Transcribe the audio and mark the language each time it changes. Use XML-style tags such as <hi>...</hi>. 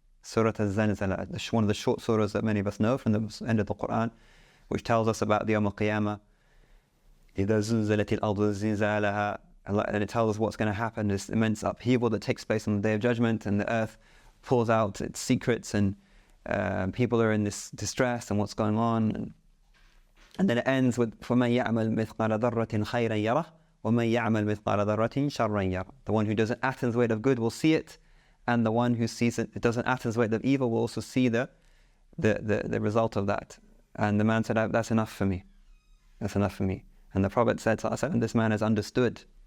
<en>Surah Al-Zalzala, one of the short surahs that many of us know from the end of the Quran, which tells us about the Yawm al-Qiyamah.</en> <ar>إِذَا زُلْزِلَتِ الْأَرْضُ زِلْزَالَهَا.</ar> <en>And it tells us what's going to happen, this immense upheaval that takes place on the Day of Judgment, and the earth pulls out its secrets, and people are in this distress and what's going on. And then it ends with</en> <ar>فَمَنْ يَعْمَلْ مِثْقَالَ ذَرَّةٍ خَيْرًا يَرَهُ وَمَنْ يَعْمَلْ مِثْقَالَ ذَرَّةٍ شَرًّا يَرَهُ.</ar> <en>The one who does an atom's weight of good will see it, and the one who sees it does an atom's weight of evil will also see the result of that. And the man said, "That's enough for me. That's enough for me." And the Prophet said, "This man has understood.</en>